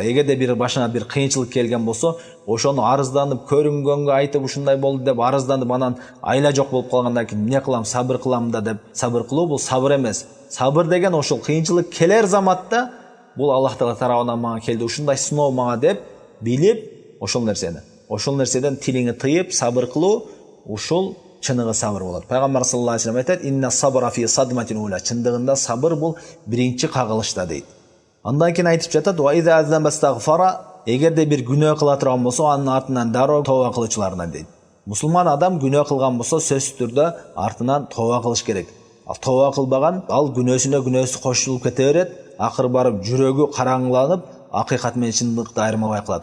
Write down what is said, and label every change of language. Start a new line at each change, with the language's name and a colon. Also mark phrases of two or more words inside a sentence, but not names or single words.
Kyrgyz: Эгерде бир башына бир кыйынчылык келген болсо, ошону арызданып, көрүнгөнгө айтып ушундай болду деп арызданып, анан айла жок болуп калгандан кийин эмне кылам, сабыр кылам да деп сабыр кылуу бул сабыр эмес. Сабыр деген ошол кыйынчылык келер заматта бул Аллах Таала тарабынан мага келди, ушундай сыноо мага деп билип, ошол нерседен тилиңи тыйып сабыр кылуу, ушул чыныгы сабыр болот. Пайгамбар
Arabic: صلى الله عليه وسلم
Kyrgyz: айтат:
Arabic: "إن الصبر في الصدمة الأولى."
Kyrgyz: Чындыгында сабыр бул биринчи кагылышта дейт. Андан кийин айтып жатат:
Arabic: "وإذا أذنب استغفر."
Kyrgyz: Эгерде бир күнөө кыла турган болсо, анын артынан дароо тооба кылуучулардан дейт. Мусулман адам күнөө кылган болсо, сөзсүз түрдө артынан тооба кылыш керек. Ал тооба кылбаган, ал күнөөсүнө күнөөсү кошулуп кете берет, акыр барып жүрөгү караңгыланып, акыйкат менен чындыкты айырмабай калат.